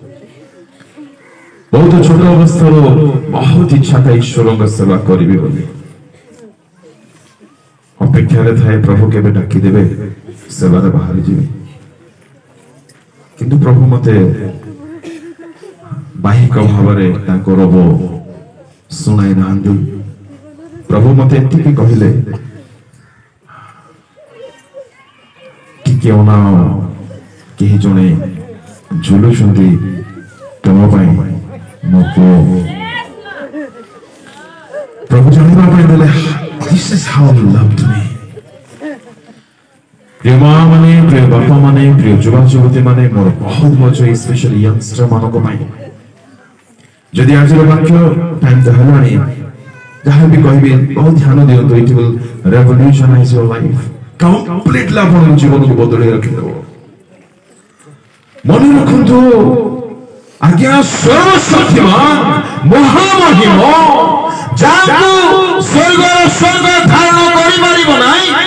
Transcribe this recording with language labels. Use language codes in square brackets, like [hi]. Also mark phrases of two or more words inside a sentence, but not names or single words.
[or] ବହୁତ ଛୋଟ ଅବସ୍ଥାରୁ ବହୁତ ଇଚ୍ଛା ଥାଏ ଈଶ୍ୱରଙ୍କ ସେବା କରିବି ବୋଲି ଅପେକ୍ଷାରେ ଥାଏ ପ୍ରଭୁ କେବେ ଡାକିଦେବେ ସେବାରେ ବାହାରିଯିବି କିନ୍ତୁ ପ୍ରଭୁ ମତେ ବାହିକ ଭାବରେ ତାଙ୍କ ରବ ଶୁଣାଇ ନାହାନ୍ତି ପ୍ରଭୁ ମତେ ଏତିକି କହିଲେ କେଉଁ ନା କେହି ଜଣେ ଝୁଲୁଛନ୍ତି ତୁମ ପାଇଁ ମୋ ପୁଅ ପ୍ରଭୁ ଜାଣିବା ପାଇଁ ଦେଲେ [en] this is how you loved me [or] ପ୍ରିୟ ମା ମାନେ ପ୍ରିୟ ବାପା ମାନେ ପ୍ରିୟ ଯୁବା ଯୁବତୀ ମାନେ ମୋର ବହୁତ ବହୁତ [en] specially youngster [or] ମାନଙ୍କ ପାଇଁ ଯଦି ଆଜିର ବାକ୍ୟ ଟାଇମ୍ ତ ହେଲାଣି ଯାହା ବି କହିବି ବହୁତ ଧ୍ୟାନ ଦିଅନ୍ତୁ [en] it will revolutionize your life completely [or] ଆପଣଙ୍କ ଜୀବନକୁ ବଦଳେଇ ରଖିଦେବ ମନେ ରଖନ୍ତୁ ଆଜ୍ଞା ସର୍ବଶକ୍ତିମାନ ମହାମହିମ ଯାହାକୁ ସ୍ୱର୍ଗର ସ୍ୱର୍ଗ ଧାରଣ କରିପାରିବ ନାହିଁ